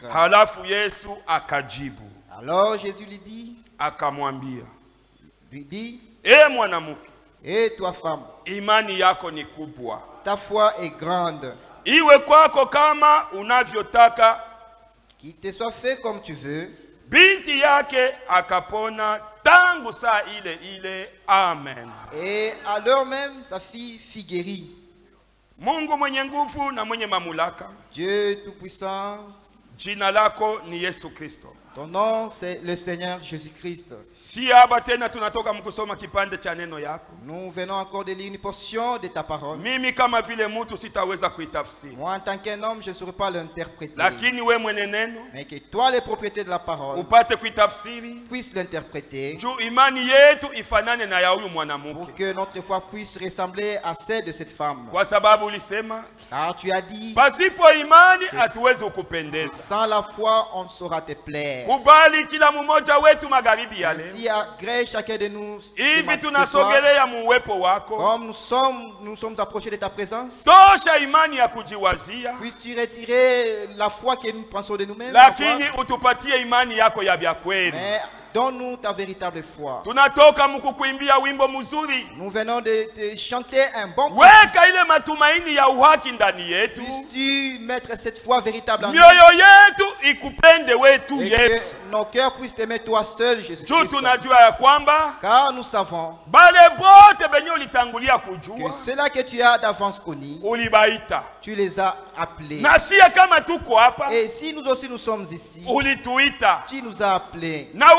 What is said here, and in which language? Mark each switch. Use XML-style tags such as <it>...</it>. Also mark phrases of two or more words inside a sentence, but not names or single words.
<sw>Halafu Yesu akajibu</sw> <fr>Alors Jésus</fr> <sw>akamwambia,</sw> <fr>lui dit,</fr> <sw>mwanamke,</sw> <fr>et toi femme,</fr> <sw>imani yako ni kubwa,</sw> <fr>ta foi est grande,</fr> <sw>iwe kwako kama unavyotaka.</sw> <fr>qu'il te soit fait comme tu veux.</fr> <sw>Binti yake akapona tangu saa ile ile. Amen.</sw> <fr>Et à l'heure même, sa fille fut guérie.</fr> <sw>Mungu mwenye nguvu na mwenye mamlaka,</sw> <fr>Dieu Tout-Puissant,</fr> <sw>jina lako ni Yesu Kristo.</sw> <fr>ton nom c'est le Seigneur Jésus-Christ.</fr> <sw>Si hapa tena tunatoka mkusoma kipande cha neno yako.</sw> <fr>Nous venons encore de lire une portion de ta parole.</fr> <sw>Mimi kama vile mtu sitaweza kuitafsiri.</sw> <fr>Moi, en tant qu'un homme, je ne saurais pas l'interpréter.</fr> <sw>Lakini we mwenye neno</sw> <fr>Mais que toi, le propriétaire de la parole,</fr> <sw>upate kuitafsiri.</sw> <fr>puisses l'interpréter</fr> <sw>Juu imani yetu ifanane na ya huyu</sw> <fr>pour</fr> <sw>mwanamke.</sw> <fr>que notre foi puisse ressembler à celle de cette femme.</fr> <sw>Kwa sababu ulisema,</sw> <fr>Car tu as dit,</fr> <sw>pasipo imani hatuwezi kukupendeza.</sw> <fr>sans la foi, on ne saura te plaire.</fr> <sw>Kubali kila mmoja wetu magharibi ya leo.</sw> <fr>Ainsi, agrée chacun de nous,</fr> <sw>Hivi</sw> <fr>ce soir,</fr> <sw>tunasogelea muwepo wako.</sw> <fr>comme nous sommes approchés de ta présence,</fr> <sw>Tosha imani ya kujiwazia.</sw> <fr>puisses-tu retirer la foi que nous pensons de nous-mêmes, la foi,</fr> <sw>Lakini utupatie imani yako ya vya kweli.</sw> <fr>mais donne-nous ta véritable foi.</fr> <sw>Tunatoka mkukuimbia wimbo mzuri.</sw> <fr>Nous venons de chanter un bon cantique.</fr> <sw>Weka ile matumaini ya uhaki ndani yetu.</sw> <fr>Puisses-tu mettre cette foi véritable en nous</fr> <sw>Mioyo yetu ikupende wetu</sw> <fr>et</fr> <sw>Yesu.</sw> <fr>que nos cœurs puissent t'aimer toi seul, Jésus-Christ. Car nous savons que ceux-là que tu as d'avance connus, tu les as appelés. Et si nous aussi nous sommes ici, tu nous as appelés.</fr>